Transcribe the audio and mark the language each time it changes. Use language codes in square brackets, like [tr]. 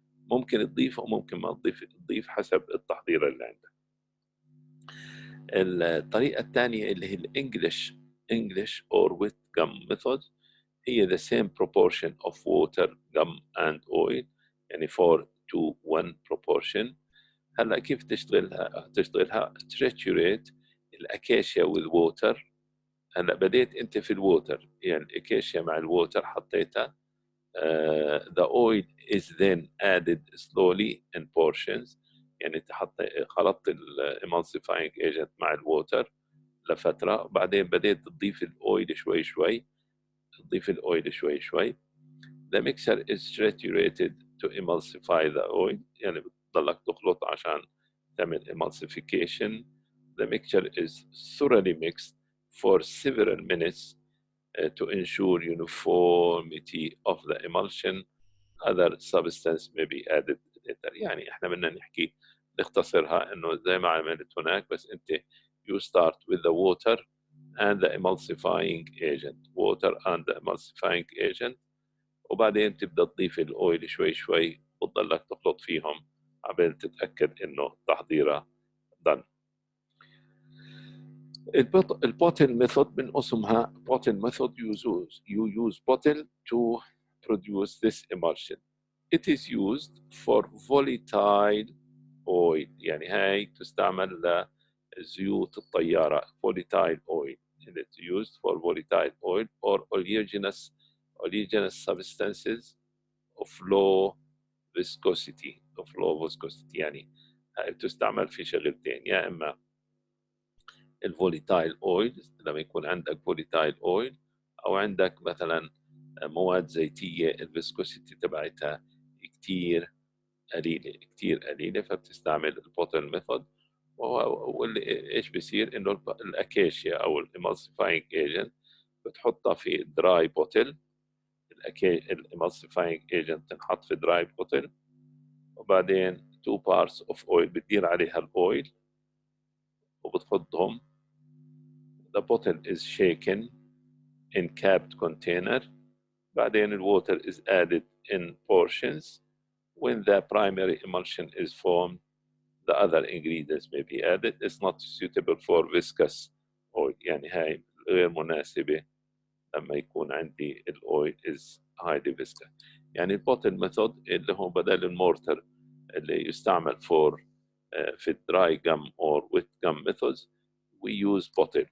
[ar] ممكن تضيف وممكن ما تضيف حسب التحضير اللي عندك. الطريقة الثانية اللي هي [en] English or with gum method هي the same proportion of water, gum and oil، يعني 4:1 proportion. [ar] هلا كيف تشتغلها triturate الأكاشيا with water. هلا بديت أنت في الووتر، يعني الأكاشيا مع الووتر حطيتها. [en] The oil is then added slowly in portions، [ar] يعني خلطت الامالسيفاينج ايجنت مع الووتر لفترة، وبعدين بديت تضيف الأويل شوي شوي، تضيف الأويل شوي شوي. [en] The mixture is saturated to emulsify the oil، [ar] يعني بتضلك تخلط عشان تعمل [en] emulsification. The mixture is thoroughly mixed for several minutes to ensure uniformity of the emulsion. Other substance may be added later. [ar] يعني احنا بدنا نحكي نختصرها انه زي ما عملت هناك، بس انت [en] you start with the water and the emulsifying agent، [ar] water and the emulsifying agent، وبعدين تبدا تضيف الاويل شوي شوي وتضلك تخلط فيهم عبين تتاكد انه تحضيرها done. البوتل ميثود من اسمها بوتل ميثود you use bottle to produce this emulsion. [en] It is used for volatile oil، [ar] يعني هاي تستعمل لزيوت الطيارة [en] volatile oil. It's used for volatile oil or oleaginous substances of low viscosity [ar] يعني هاي تستعمل في شغلتين، يا إما الفوليتايل اويل لما يكون عندك فوليتايل اويل، او عندك مثلا مواد زيتيه الفيسكوسيتي تبعتها كتير قليله فبتستعمل البوتل ميثود. واللي ايش بيصير انه الاكاشيا او الامالسيفاينج ايجنت بتحطها في دراي بوتل. الامالسيفاينج ايجنت تنحط في دراي بوتل، وبعدين 2 parts of oil بتدير عليها الاويل وبتحطهم. [en] The bottle is shaken in capped container. [ar] بعدين [en] the water is added in portions. When the primary emulsion is formed, the other ingredients may be added. It's not suitable for viscous oil، [ar] يعني هاي غير مناسبة لما يكون عندي الأويل [en] is highly viscous. [ar] يعني البوتل ميثود اللي هو بدل المورتر اللي يستعمل في الدراي جم or wet gum methods we use bottle.